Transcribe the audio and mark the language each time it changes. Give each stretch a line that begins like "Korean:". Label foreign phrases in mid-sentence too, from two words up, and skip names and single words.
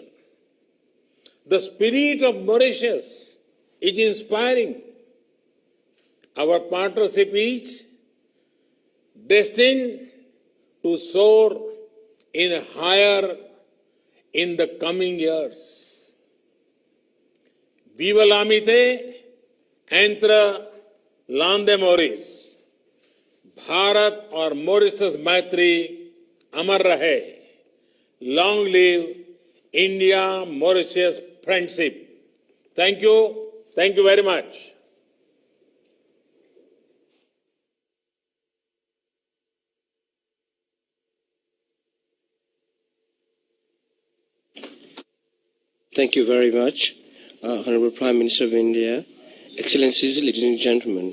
English: The spirit of Mauritius is inspiring. Our partnership is destined to soar in higher in the coming years.
French: Viva l'amitié entre l'Inde et Maurice.
Hindi: Bharat और Mauritius मैत्री अमर रहे.
English: Long live India Mauritius friendship. Thank you. Thank you very much. Thank you very much, Honorable Prime Minister of India, Excellencies, ladies and gentlemen.